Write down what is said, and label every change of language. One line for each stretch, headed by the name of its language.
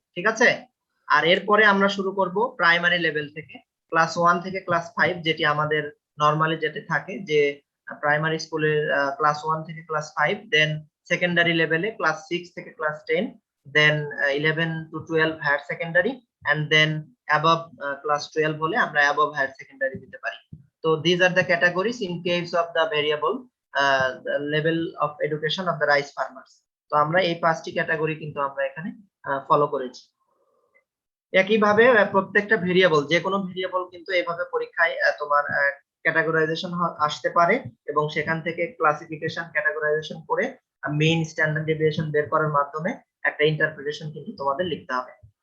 Bangla: ঠিক আছে, আর এরপরে আমরা শুরু করব প্রাইমারি লেভেল থেকে, ক্লাস 1 থেকে ক্লাস 5, যেটি আমাদের নরমালি যেটা থাকে যে প্রাইমারি স্কুলের ক্লাস 1 থেকে ক্লাস 5, দেন সেকেন্ডারি লেভেলে ক্লাস 6 থেকে class 10, then 11 to 12 higher secondary, and then above class 12 হলে আমরা অ্যাবভ হায়ার সেকেন্ডারি দিতে পারি। তো
English: these are the categories in case of the variable the level of education of the rice farmers.
Bangla: তো আমরা এই 5টি ক্যাটাগরি কিন্তু আমরা এখানে ফলো করেছি। একইভাবে প্রত্যেকটা ভেরিয়েবল, যে কোনো ভেরিয়েবল কিন্তু এইভাবে পরীক্ষায় তোমার ক্যাটাগরাইজেশন আসতে পারে এবং সেখান থেকে ক্লাসিফিকেশন ক্যাটাগরাইজেশন করে মেইন স্ট্যান্ডার্ড ডেভিয়েশন বের করার মাধ্যমে একটা ইন্টারপ্রিটেশন কিন্তু তোমাদের লিখতে হবে।